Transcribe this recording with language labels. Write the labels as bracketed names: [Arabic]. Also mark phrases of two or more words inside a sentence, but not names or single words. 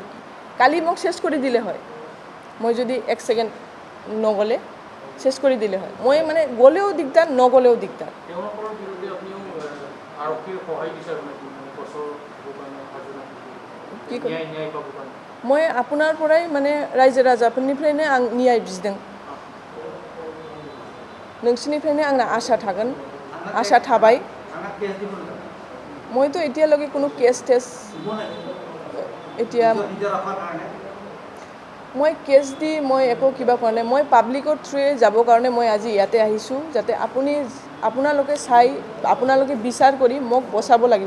[Assamese] কালি মোক চেছ কৰি দিলে হয়, মই যদি 1 ছেকেণ্ড নগ'লে চেছ কৰি দিলে হয়। মই মানে গ'লেও দিগদাৰ, নগ'লেও দিগদাৰ। মই আপোনাৰ পৰাই মানে [Bodo] रायजो राजाफोरनिफ्रायनो आं न्याय बिदों। नोंसिनिफ्रायनो आंना आसा थागोन, आसा थाबाय। [Assamese] মইতো এতিয়ালৈকে কোনো কেছ টেছ এতিয়া মই কেছ দি মই একো কিবা কৰা নাই। মই [English] public through [Assamese] যাবৰ কাৰণে মই আজি ইয়াতে আহিছোঁ, যাতে আপোনালোকে চাই, আপোনালোকে বিচাৰ কৰি মোক বচাব লাগিব।